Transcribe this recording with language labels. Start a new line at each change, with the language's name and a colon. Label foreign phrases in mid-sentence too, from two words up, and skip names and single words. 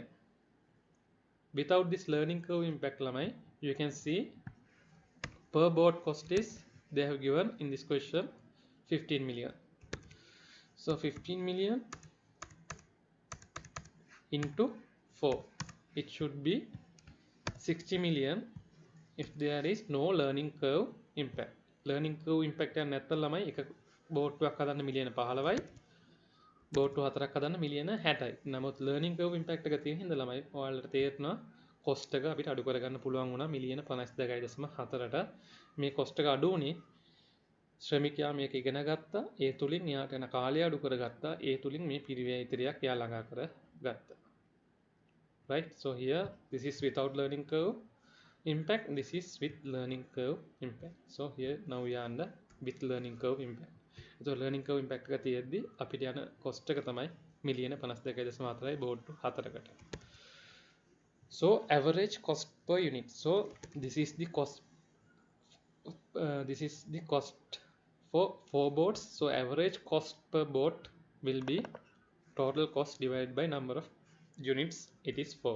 English: Without this learning curve impact lamai, you can see per board cost is they have given in this question 15 million. So 15 million into 4, it should be 60 million if there is no learning curve impact. Learning curve impact
Sinhala: එක නැත්තම් ළමයි එක බෝට්ටුවක් හදන්න මිලියන 15යි බෝට්ටු 4ක් හදන්න මිලියන 60යි. නමුත්
English: learning curve impact
Sinhala: එක තියෙන හින්දා ළමයි ඔයාලට තේරෙනවා cost එක අපිට අඩු කරගන්න පුළුවන් වුණා මිලියන 52.4ට. මේ cost එක අඩු වුණේ ශ්‍රමිකයා මේක ඉගෙන ගත්තා, ඒ තුලින් එයාට යන කාලය අඩු කරගත්තා, ඒ තුලින් මේ පිරිවැය ඉදිරියක් එයා ළඟා කරගත්තා.
English: Right, so here this is without learning curve impact, this is with learning curve impact. So here now we are under with learning curve impact. So learning curve impact
Sinhala: එක තියෙද්දි අපිට යන cost එක තමයි මිලියන 52.4යි බෝඩ් 4කට.
English: So average cost per unit. So this is the cost for 4 boards. So average cost per board will be total cost divided by number of units, it is 4.